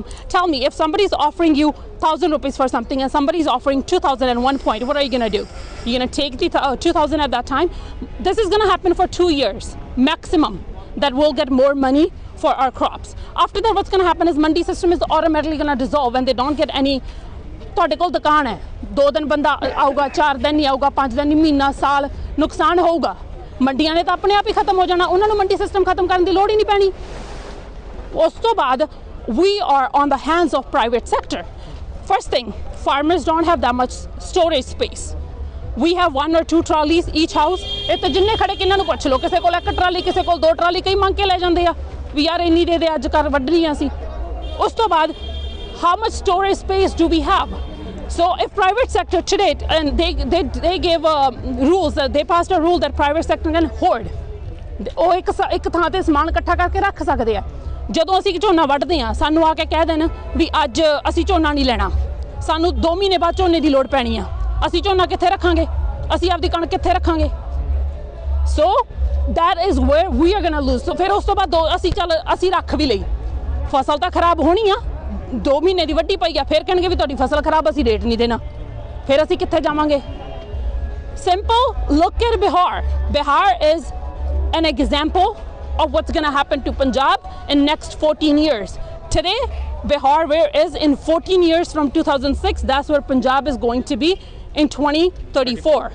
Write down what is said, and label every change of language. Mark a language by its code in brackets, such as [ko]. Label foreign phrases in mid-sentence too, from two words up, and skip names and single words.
[en] Tell me, if somebody's offering you 1,000 rupees for something and somebody's offering 2,000 at one point, what are you going to do? You're going to take the 2,000 at that time? This is going to happen for 2 years maximum, that we'll get more money for our crops. After that, what's going to happen is mandi system is automatically going to dissolve and they don't get any. [pa] ਤੁਹਾਡੇ ਕੋਲ ਦੁਕਾਨ ਹੈ 2 ਦਿਨ ਬੰਦਾ ਆਊਗਾ 4 ਦਿਨ ਨਹੀਂ ਆਊਗਾ 5 ਦਿਨ ਨਹੀਂ ਮਹੀਨਾ ਸਾਲ ਨੁਕਸਾਨ ਹੋਊਗਾ ਮੰਡੀਆਂ ਨੇ ਤਾਂ ਆਪਣੇ ਆਪ ਹੀ ਖਤਮ ਹੋ ਜਾਣਾ ਉਹਨਾਂ ਨੂੰ ਮੰਡੀ ਸਿਸਟਮ ਖਤਮ ਕਰਨ ਦੀ ਲੋੜ ਹੀ ਨਹੀਂ ਪੈਣੀ ਉਸ ਤੋਂ ਬਾਅਦ [en] we are on the hands of private sector. First thing, farmers don't have that much storage space. We have 1 or 2 trolleys each house. [pa] ਇਹ ਤਾਂ ਜਿੰਨੇ ਖੜੇ ਕਿੰਨਾਂ ਨੂੰ ਪੁੱਛ ਲਓ ਕਿਸੇ ਕੋਲ 1 ਟਰਾਲੀ ਕਿਸੇ ਕੋਲ 2 ਟਰਾਲੀ ਕਈ ਮੰਗ ਕੇ ਲੈ ਜਾਂਦੇ ਆ ਵੀ ਯਾਰ ਇੰਨੀ ਦੇ ਦੇ ਅੱਜ ਕਰ ਵੱਢ ਲਈਆਂ ਸੀ ਉਸ ਤੋਂ ਬਾਅਦ [en] how much storage space do we have? So if private sector today, and they gave rules, they passed a rule that private sector can hoard. [pa] ਉਹ ਇੱਕ ਥਾਂ ਤੇ ਸਮਾਨ ਇਕੱਠਾ ਕਰਕੇ ਰੱਖ ਸਕਦੇ ਆ ਜਦੋਂ ਅਸੀਂ ਝੋਨਾ ਵੱਢਦੇ ਆ ਸਾਨੂੰ ਆ ਕੇ ਕਹਿ ਦੇਣ ਵੀ ਅੱਜ ਅਸੀਂ ਝੋਨਾ ਨਹੀਂ ਲੈਣਾ ਸਾਨੂੰ 2 ਮਹੀਨੇ ਬਾਅਦ ਝੋਨੇ ਦੀ ਲੋੜ ਪੈਣੀ ਆ ਅਸੀਂ ਝੋਨਾ ਕਿੱਥੇ ਰੱਖਾਂਗੇ ਅਸੀਂ ਆਪਦੀ ਕਣਕ ਕਿੱਥੇ ਰੱਖਾਂਗੇ [en] so that is where we are going to lose. [pa] So ਫਿਰ ਉਸ ਤੋਂ ਬਾਅਦ ਅਸੀਂ ਰੱਖ ਵੀ ਲਈ ਫਸਲ ਤਾਂ ਖਰਾਬ ਹੋਣੀ ਆ 2 ਮਹੀਨੇ ਦੀ ਵੱਢੀ ਪਈ ਆ ਫਿਰ ਕਹਿਣਗੇ ਵੀ ਤੁਹਾਡੀ ਫਸਲ ਖਰਾਬ ਅਸੀਂ ਰੇਟ ਨਹੀਂ ਦੇਣਾ ਫਿਰ ਅਸੀਂ ਕਿੱਥੇ ਜਾਵਾਂਗੇ [en] simple look at Bihar is an example of what's going to happen to Punjab in next 14 years. Today Bihar is in 14 years from 2006, that's where Punjab is going to be in 2034.